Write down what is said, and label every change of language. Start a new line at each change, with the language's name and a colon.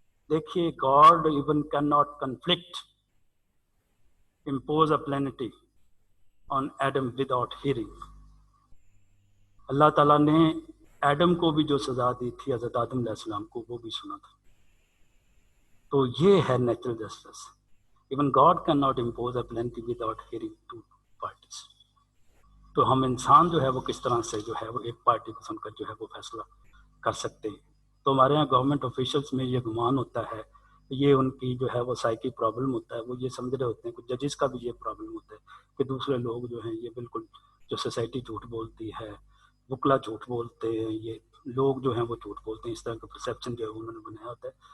English: देखिए, God even can not conflict impose a penalty on Adam without hearing.
Hindi: अल्लाह ताला ने Adam को भी जो सजा दी थी हज़रत आदम अलैहिस्सलाम को, वो भी सुना था. तो ये है natural justice.
English: Even God cannot impose a penalty without hearing two parties.
Hindi: तो हम इंसान जो है वो किस तरह से जो है वो एक पार्टी को सुनकर जो है वो फैसला कर सकते हैं. तो हमारे यहाँ गवर्नमेंट ऑफिशियल्स में ये गुमान होता है, ये उनकी जो है वो साइकी प्रॉब्लम होता है. वो ये समझ रहे होते हैं, कुछ जजेस का भी ये प्रॉब्लम होता है कि दूसरे लोग जो हैं ये बिल्कुल जो सोसाइटी झूठ बोलती है, वकला झूठ बोलते हैं, ये लोग जो हैं वो झूठ बोलते हैं, इस तरह का परसेप्शन जो है उन्होंने बनाया होता है.